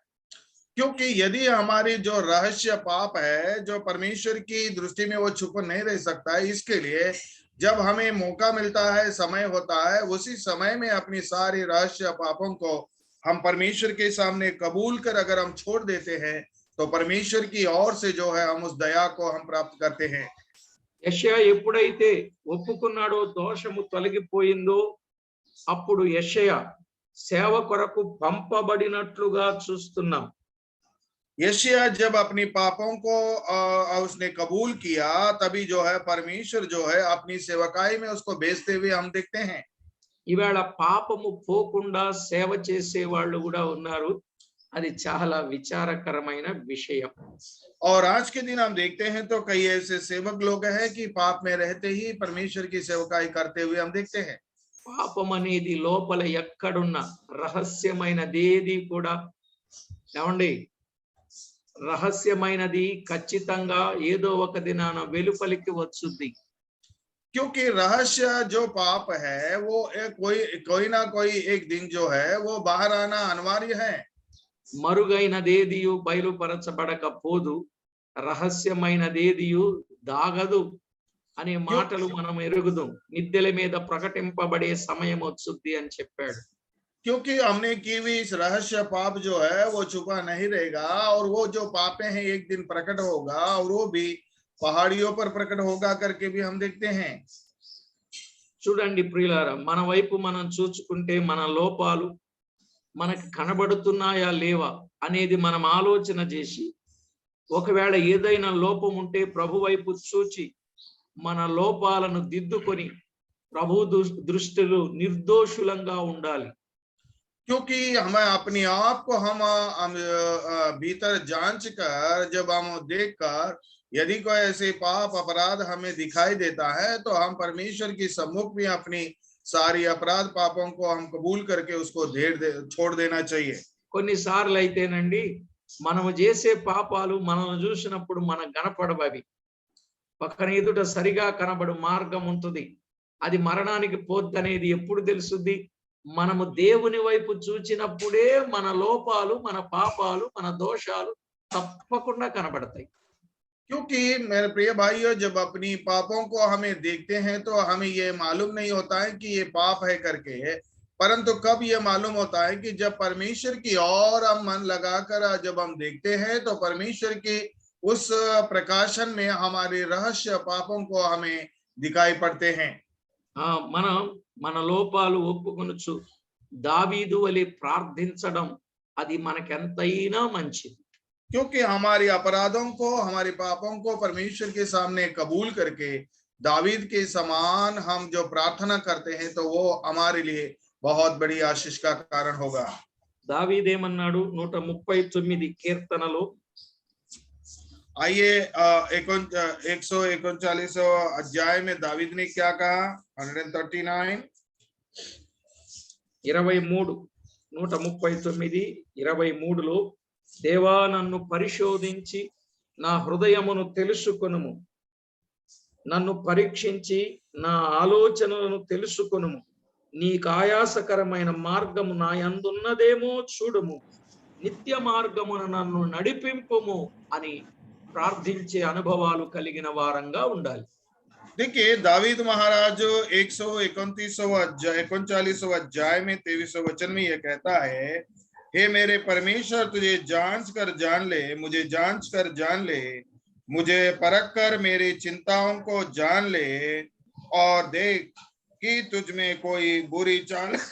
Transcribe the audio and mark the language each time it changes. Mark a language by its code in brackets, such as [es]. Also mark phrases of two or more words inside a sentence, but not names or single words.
[hi] क्योंकि यदि हमारी जो रहस्य पाप है जो परमेश्वर की दृष्टि में वो छुप नहीं रह सकता है, इसके लिए जब हमें मौका मिलता है, समय होता है, उसी समय में अपनी सारी रहस्य पापों को हम परमेश्वर के सामने कबूल कर अगर हम छोड़ देते हैं तो परमेश्वर की ओर से जो है हम उस दया को हम प्राप्त करते हैं। [te] యెషయా ఎప్పుడైతే ఒప్పుకున్నాడో, దోషము తొలగిపోయిందో, అప్పుడు యెషయా సేవ కొరకు పంపబడినట్లుగా చూస్తున్నాం. [hi] यशायाह जब अपनी पापों को उसने कबूल किया, तभी जो है परमेश्वर जो है अपनी सेवकाई में उसको भेजते हुए हम देखते हैं। [te] ఈవేళ పాపము పోకుండా సేవ చేసే వాళ్ళు కూడా ఉన్నారు. అది చాలా విచారకరమైన విషయం. [hi] और आज के दिन हम देखते हैं तो कई ऐसे सेवक लोग हैं कि पाप में रहते ही परमेश्वर की सेवकाई करते हुए हम देखते हैं। [te] పాపం అనేది లోపల ఎక్కడున్న రహస్యమైనదేది కూడా ఏమండి, రహస్యమైనది ఖచ్చితంగా ఏదో ఒక దినాన వెలుపలికి వచ్చుద్ది. [hi] क्योंकि रहस्य जो पाप है वो कोई ना कोई एक दिन जो है वो बाहर आना अनिवार्य है। [te] మరుగైనదేదియు బయలుపరచబడకపోదు, రహస్యమైనదేదియు దాగదు అనే మాటలు మనం ఎరుగుదాం. నిద్దెల మీద ప్రకటింపబడే సమయం వచ్చుద్ది అని చెప్పాడు. [hi] क्योंकि हमने की हुई इस रहस्य पाप जो है वो छुपा नहीं रहेगा, और वो जो पापे हैं एक दिन प्रकट होगा, और वो भी पहाड़ियों पर प्रकट होगा करके भी हम देखते हैं। [te] చూడండి ప్రియులారా, మన వైపు మనం చూచుకుంటే మన లోపాలు మనకి కనబడుతున్నాయా లేవా అనేది మనం ఆలోచన చేసి, ఒకవేళ ఏదైనా లోపం ఉంటే ప్రభు వైపు చూచి మన లోపాలను దిద్దుకొని ప్రభు దృష్టిలో నిర్దోషులంగా ఉండాలి. [hi] क्योंकि हमें अपने आप को हम भीतर जांच कर जब हम देख कर यदि कोई ऐसे पाप अपराध हमें दिखाई देता है तो हम परमेश्वर की सम्मुख में अपनी सारी अपराध पापों को हम कबूल करके उसको छोड़ देना चाहिए। [te] కొన్నిసార్లు అయితేనండి మనము చేసే పాపాలు మనల్ని చూసినప్పుడు మనకు కనపడవు. అవి పక్కన ఎదుట సరిగా కనబడు మార్గం ఉంటుంది. అది మరణానికి పోద్దనేది ఎప్పుడు తెలుస్తుంది? మనము దేవుని వైపు చూచినప్పుడే మన లోపాలు, మన పాపాలు, మన దోషాలు తప్పకుండా కనబడతాయి. [hi] क्योंकि मेरे प्रिय भाइयों, जब अपनी पापों को हमें देखते हैं तो हमें ये मालूम नहीं होता है कि ये पाप है करके, परंतु कब ये मालूम होता है कि जब परमेश्वर की ओर हम मन लगाकर जब हम देखते हैं तो परमेश्वर की उस प्रकाशन में हमारे रहस्य पापों को हमें दिखाई पड़ते हैं। [te] మనం మన లోపాలు ఒప్పుకొనొచ్చు. దావీదు వలె ప్రార్థించడం అది మనకెంతైనా మంచిది. [hi] क्योंकि हमारे अपराधों को, हमारे पापों को परमेश्वर के सामने कबूल करके दावीद के समान हम जो प्रार्थना करते हैं तो वो हमारे लिए बहुत बड़ी आशीष का कारण होगा। [te] దావీదేమన్నాడు 139 కీర్తనలో, [hi] आइए 139 अध्याय में दावीद ने क्या कहा? 139 [te] 139:23లో, దేవా నన్ను పరిశోధించి నా హృదయమును తెలుసుకొనుము, నన్ను పరీక్షించి నా ఆలోచనలను తెలుసుకొనుము, నీకు ఆయాసకరమైన మార్గము నా యందున్నదేమో చూడుము, నిత్య మార్గమున నన్ను నడిపింపుము అని ప్రార్థించే అనుభవాలు కలిగిన వారంగా ఉండాలి. [hi] देखिए दावीद महाराज 139 अध्याय में 23 वचन में यह कहता है, हे मेरे परमेश्वर तुझे जांच कर जान ले, मुझे जांच कर जान ले, मुझे परख कर मेरी चिंताओं को जान ले और देख कि तुझ में कोई बुरी चाल